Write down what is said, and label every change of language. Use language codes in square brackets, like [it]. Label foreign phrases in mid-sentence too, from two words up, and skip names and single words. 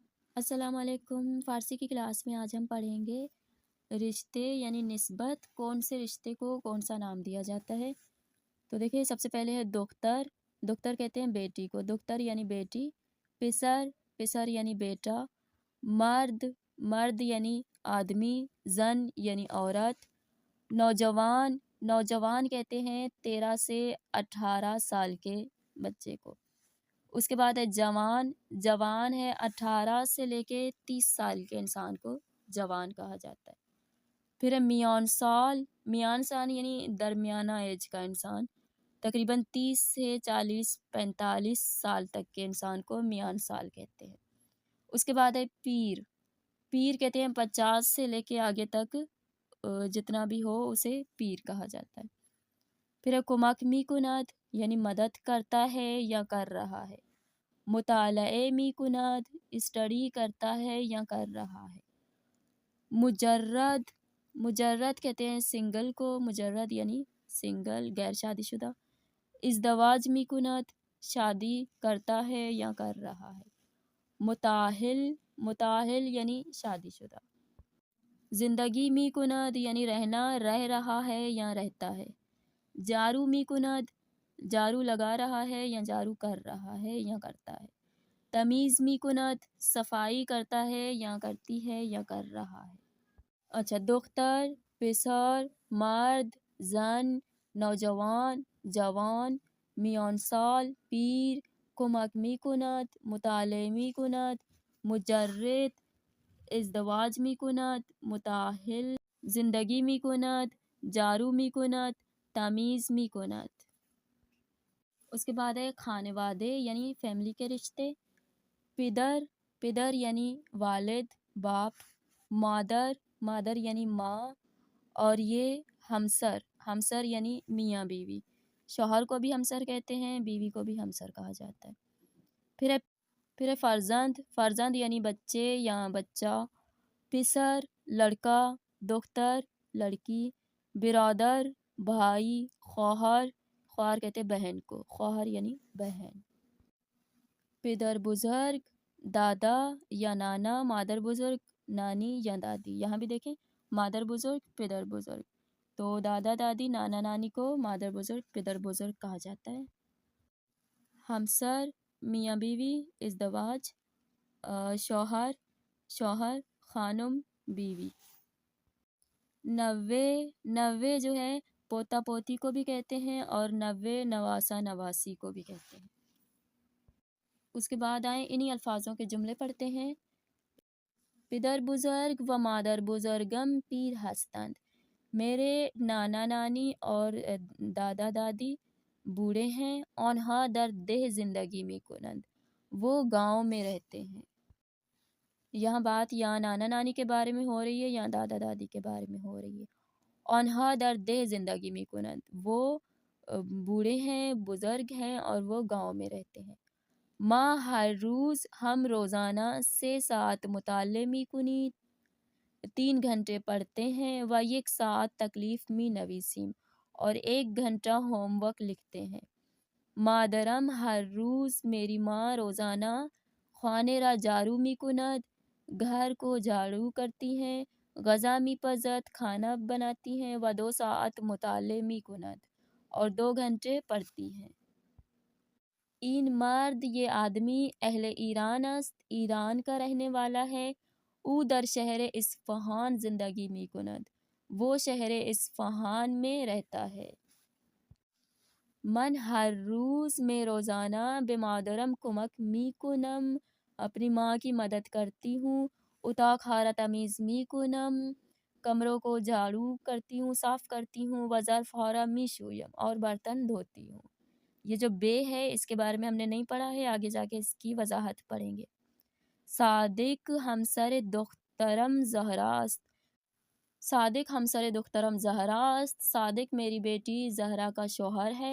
[ur] السلام علیکم، فارسی کی کلاس میں آج ہم پڑھیں گے رشتے یعنی نسبت، کون سے رشتے کو کون سا نام دیا جاتا ہے۔ تو دیکھیں، سب سے پہلے ہے دختر۔ دختر کہتے ہیں بیٹی کو، دختر یعنی بیٹی۔ پسر، پسر یعنی بیٹا۔ مرد، مرد یعنی آدمی۔ زن یعنی عورت۔ نوجوان، نوجوان کہتے ہیں 13 سے 18 سال کے بچے کو۔ اس کے بعد ہے جوان، جوان ہے 18 سے لے کے 30 سال کے انسان کو جوان کہا جاتا ہے۔ پھر ہے [fa] میان سال، میان سال [ur] یعنی درمیانہ ایج کا انسان، تقریباً 30 سے 40-45 سال تک کے انسان کو [fa] میان سال [ur] کہتے ہیں۔ اس کے بعد ہے پیر، پیر کہتے ہیں 50 سے لے کے آگے تک جتنا بھی ہو اسے پیر کہا جاتا ہے۔ پھر ہے [fa] کمک می کند [ur] یعنی مدد کرتا ہے یا کر رہا ہے۔ [fa] مطالعے می کند [ur] اسٹڈی کرتا ہے یا کر رہا ہے۔ مجرد، مجرد کہتے ہیں سنگل کو، مجرد یعنی سنگل، غیر شادی شدہ۔ [fa] ازدواج می کند [ur] شادی کرتا ہے یا کر رہا ہے۔ متاہل، متاہل یعنی شادی شدہ۔ [fa] زندگی می کند [ur] یعنی رہنا، رہ رہا ہے یا رہتا ہے۔ [fa] جارو می کند [ur] جارو لگا رہا ہے یا جارو کر رہا ہے یا کرتا ہے۔ [fa] تمیز می کند [ur] صفائی کرتا ہے یا کرتی ہے یا کر رہا ہے۔ اچھا، [fa] دختر، پسر، مرد، زن، نوجوان، جوان، میان سال، پیر، کمک می کند، مطالعے می کند، مجرد، ازدواج می کند، متاہل، زندگی می کند، جارو می کند، تمیز می کند۔ [ur] اس کے بعد ہے خانوادے یعنی فیملی کے رشتے۔ پدر، پدر یعنی والد، باپ۔ مادر، مادر یعنی ماں۔ اور یہ ہمسر، ہمسر یعنی میاں بیوی۔ شوہر کو بھی ہمسر کہتے ہیں، بیوی کو بھی ہمسر کہا جاتا ہے۔ پھر ہے فرزند، فرزند یعنی بچے یا بچہ۔ پسر، لڑکا۔ دختر، لڑکی۔ برادر، بھائی۔ خواہر، خواہر کہتے ہیں بہن کو، خواہر یعنی بہن۔ [fa] پدر بزرگ، [ur] دادا یا نانا۔ [fa] مادر بزرگ، [ur] نانی یا دادی۔ یہاں بھی دیکھیں، [fa] مادر بزرگ، پدر بزرگ، [ur] تو دادا دادی نانا نانی کو [fa] مادر بزرگ پدر بزرگ [ur] کہا جاتا ہے۔ ہمسر، میاں بیوی، ازدواج، شوہر، شوہر، خانم، بیوی۔ نوے، نوے جو ہے پوتا پوتی کو بھی کہتے ہیں اور نوے نواسہ نواسی کو بھی کہتے ہیں۔ اس کے بعد آئیں انہی الفاظوں کے جملے پڑھتے ہیں۔ [fa] پدر بزرگ و مادر بزرگم پیر ہستند، [ur] میرے نانا نانی اور دادا دادی بوڑھے ہیں۔ [fa] آنہا در دہ زندگی می کنند، [ur] وہ گاؤں میں رہتے ہیں۔ یہاں بات یا نانا نانی کے بارے میں ہو رہی ہے یا دادا دادی کے بارے میں ہو رہی ہے۔ [fa] آنہا در دہ زندگی می کنند، [ur] وہ بوڑھے ہیں، بزرگ ہیں اور وہ گاؤں میں رہتے ہیں۔ [fa] ما ہر روز، [ur] ہم روزانہ [fa] 6 ساعت مطالعے می کنید، [ur] 3 گھنٹے پڑھتے ہیں۔ [fa] و یک ساعت تکلیف می نویسیم، [ur] اور 1 گھنٹہ ہوم ورک لکھتے ہیں۔ [fa] مادرم ہر روز، [ur] میری ماں روزانہ [fa] خانے را جارو می کند، [ur] گھر کو جھاڑو کرتی ہیں۔ [fa] غذا می پزد، [ur] کھانا بناتی ہیں۔ [fa] و 2 ساعت مطالعے می کند، [ur] اور 2 گھنٹے پڑھتی ہیں۔ [fa] این مرد، [ur] یہ آدمی [fa] اہل ایران است، [ur] ایران کا رہنے والا ہے۔ [fa] او در شہر اصفہان زندگی می کند، [ur] وہ شہر اصفہان میں رہتا ہے۔ [fa] من ہر روز، [ur] میں روزانہ [fa] بے مادرم کمک می کنم، [ur] اپنی ماں کی مدد کرتی ہوں۔ [fa] اتاق ہارا تمیز می کنم، [ur] کمروں کو جھاڑو کرتی ہوں، صاف کرتی ہوں۔ [fa] و ظرف ہارا می شویم، [ur] اور برتن دھوتی ہوں۔ یہ جو بے ہے اس کے بارے میں ہم نے نہیں پڑھا ہے، آگے جا کے اس کی وضاحت پڑھیں گے۔ [fa] صادق ہمسر دخترم زہراست، صادق ہمسر دخترم زہراست، صادق [ur] میری بیٹی زہرا کا شوہر ہے۔